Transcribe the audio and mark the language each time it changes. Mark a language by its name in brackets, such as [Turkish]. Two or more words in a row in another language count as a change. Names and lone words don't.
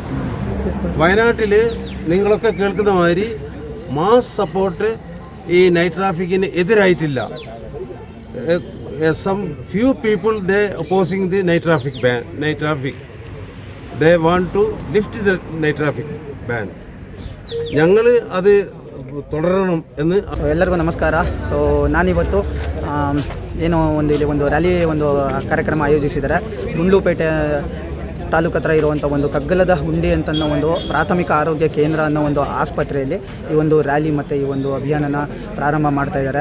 [Malayalam] വയനാട്ടിൽ നിങ്ങളൊക്കെ കേൾക്കുന്ന മാതിരി [English] mass support [Malayalam] ഈ [English] night traffic [Malayalam] എതിരായിട്ടില്ല. [English] Some few people they opposing the night traffic ban. Night traffic they want to lift the night traffic ban. [Malayalam] ഞങ്ങൾ അത് തുടരണം എന്ന്. [Kannada] ಎಲ್ಲರಿಗೂ ನಮಸ್ಕಾರ. ಸೊ ನಾನಿವತ್ತು ಏನೋ ಇಲ್ಲಿ ಒಂದು ರ್ಯಾಲಿ ಕಾರ್ಯಕ್ರಮ ಆಯೋಜಿಸಿದ್ದಾರೆ. ಗುಂಡ್ಲುಪೇಟೆ ತಾಲೂಕು ಹತ್ರ ಇರುವಂಥ ಒಂದು ಕಗ್ಗಲದ ಹುಂಡಿ ಅಂತ ಒಂದು ಪ್ರಾಥಮಿಕ ಆರೋಗ್ಯ ಕೇಂದ್ರ ಅನ್ನೋ ಒಂದು ಆಸ್ಪತ್ರೆಯಲ್ಲಿ ಈ ಒಂದು ರ್ಯಾಲಿ ಮತ್ತು ಈ ಒಂದು ಅಭಿಯಾನನ ಪ್ರಾರಂಭ ಮಾಡ್ತಾ ಇದ್ದಾರೆ.